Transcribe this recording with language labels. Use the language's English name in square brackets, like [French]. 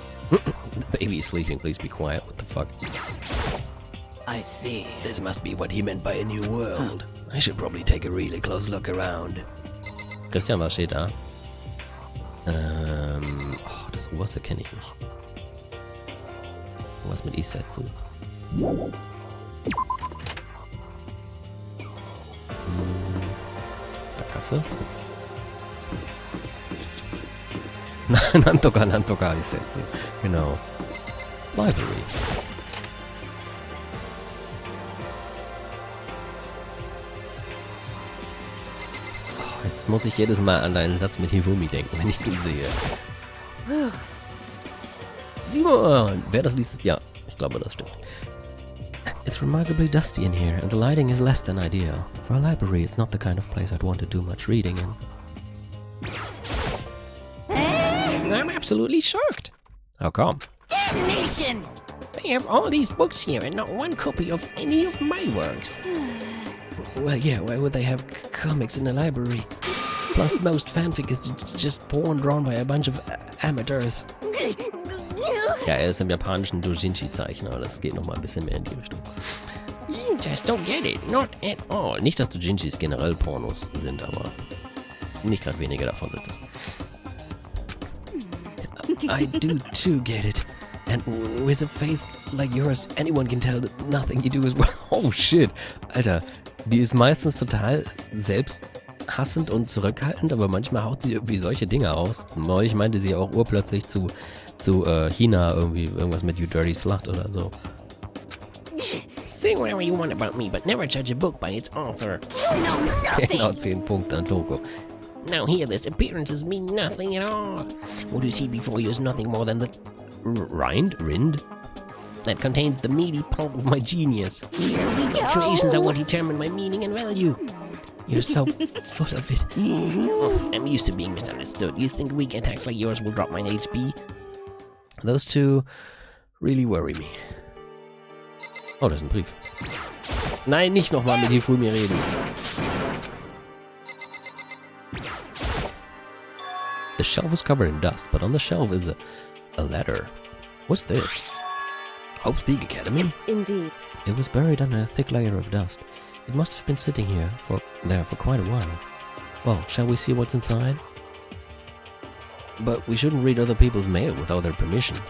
[English] The baby is sleeping, please be quiet. What the fuck? I see. This must be what he meant by a new world. I should probably take a really close look around. [German] Christian, was steht da? Oh, das oberste kenne ich nicht. Was mit I-Sätze? Sackgasse? Nantoka I-Sätze. Genau. Library. jetzt muss ich jedes Mal an deinen Satz mit Hifumi denken, wenn ich ihn sehe. Simon! Wer das liest, ja, ich glaube, das stimmt. [English] It's remarkably dusty in here, and the lighting is less than ideal. For a library, it's not the kind of place I'd want to do much reading in. I'm absolutely shocked. How come? Damnation! They have all these books here and not one copy of any of my works. Well, yeah, why would they have comics in a library? Plus, most fanfic is just porn drawn by a bunch of amateurs. [German] Ja, er ist im japanischen Doujinshi-Zeichner, das geht nochmal ein bisschen mehr in die Richtung. [English] You just don't get it, not at all. [German] Nicht, dass Doujinshis generell Pornos sind, aber nicht gerade wenige davon sind es. [English] I do too get it. And with a face like yours, anyone can tell that nothing you do is well. [German] Oh shit, Alter, die ist meistens total selbsthassend und zurückhaltend, aber manchmal haut sie irgendwie solche Dinge raus. Neulich meinte sie auch urplötzlich zu China irgendwie irgendwas mit [English] You Dirty Slut [German] oder so. [English] Say whatever you want about me, but never judge a book by its author. You know nothing! [German] Genau 10 Punkte an Toko. [English] Now here, this appearances mean nothing at all. What you see before you is nothing more than the Rind that contains the meaty pulp of my genius. Here we go! Creations are what determine my meaning and value. You're so full of it. Oh, I'm used to being misunderstood. You think weak attacks like yours will drop my HP? Those two really worry me. [German] Oh, das ist ein Brief. Nein, nicht nochmal mit Hifumi reden. [English] The shelf is covered in dust, but on the shelf is a letter. What's this? Hope's Peak Academy? Indeed. It was buried under a thick layer of dust. It must have been sitting there for quite a while. Well, shall we see what's inside? But we shouldn't read other people's mail without their permission.